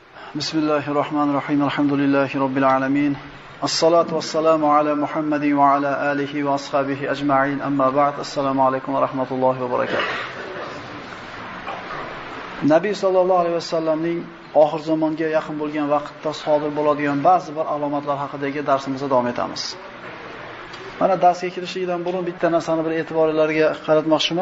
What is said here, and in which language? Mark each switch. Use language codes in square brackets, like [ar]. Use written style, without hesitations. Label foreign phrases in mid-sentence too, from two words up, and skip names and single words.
[ar] بسم الله الرحمن الرحيم. الحمد لله رب العالمين. الصلاة والسلام على محمد وعلى آله وأصحابه أجمعين. أما بعد. السلام عليكم ورحمة الله وبركاته. [uz] Nabiy [ar] صلى الله عليه وسلم [uz] oxir zamonga yaqin bo'lgan vaqtda sodir bo'ladigan ba'zi bir alomatlar haqidagi darsimizni davom etamiz. Mana darsga kirishlikdan burun bitta narsani bir e'tiborlarga qaratmoqchiman.